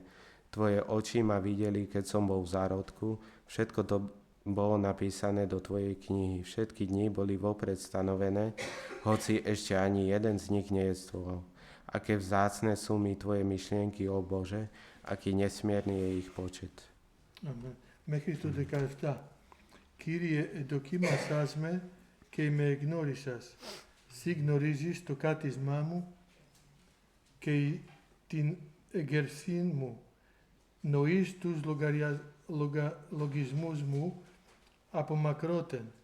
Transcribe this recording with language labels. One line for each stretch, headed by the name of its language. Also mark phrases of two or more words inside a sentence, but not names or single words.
Slovak: Tvoje oči ma videli, keď som bol v zárodku, všetko to bolo napísané do tvojej knihy. Všetky dni boli vopred stanovené, hoci ešte ani jeden z nich nejedstvoval. Aké vzácne sú mi tvoje myšlienky, ó Bože, aký nesmierny je ich počet.
Greek: Amen. Μέχρι το 17. Κύριε, δοκίμασάσμε και με εγνώρισας. Συ γνωρίζεις το κάτισμά μου και την εγκερσήν μου. Νοείς τους λογισμούς μου από μακρότεν.